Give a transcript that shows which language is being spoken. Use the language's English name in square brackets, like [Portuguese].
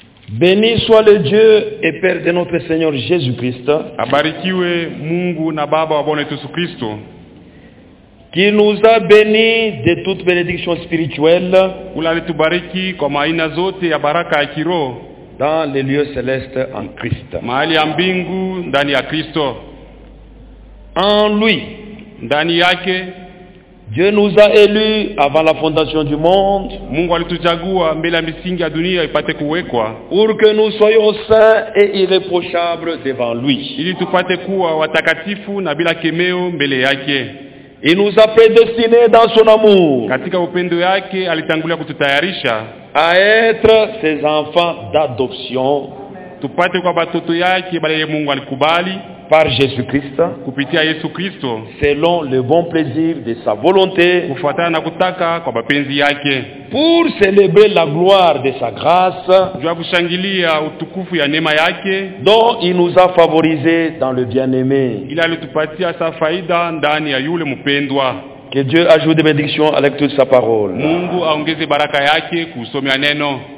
[French] Béni soit le Dieu et Père de notre Seigneur Jésus-Christ. [Swahili] Abarikiwe Mungu na Baba wa Bwana wetu Yesu Kristo. [French] Qui nous a bénis de toute bénédiction spirituelle. [Swahili] Ula litubariki kwa maina zote ya baraka ya kiroho. [French] Dans les lieux célestes en Christ. [Swahili] Mahali ya mbingu ndani ya Kristo. [French] En lui. [Swahili] Ndani yake. [French] Dieu nous a élus avant la fondation du monde. [Swahili] Mungu alituchagua mbele ya misingi ya dunia ipate kuwekwa. [French] Pour que nous soyons saints et irréprochables devant lui. [Swahili] Ili tupate kuwa watakatifu na bila kemeo mbele yake. [French] Il nous a prédestinés dans son amour. [Swahili] Katika upendo yake alitangulia kututayarisha. [French] À être ses enfants d'adoption. [Swahili] Tupate kwa batoto yake bale Mungu alikubali. [French] Par Jésus-Christ, [Swahili] kupitia Yesu Kristo, [French] selon le bon plaisir de sa volonté, [Swahili] kufuatana na kutaka kwa mapenzi yake, [French] pour célébrer la gloire de sa grâce, [Swahili] juu ya kushangilia utukufu ya neema yake, [French] dont il nous a favorisés dans le bien-aimé, [Swahili] ili alitupatia sa faida ndani ya yule mpendwa. [French] Que Dieu ajoute des bénédictions à l'écoute de sa parole. [Swahili] Mungu aongeze baraka yake kusomea neno.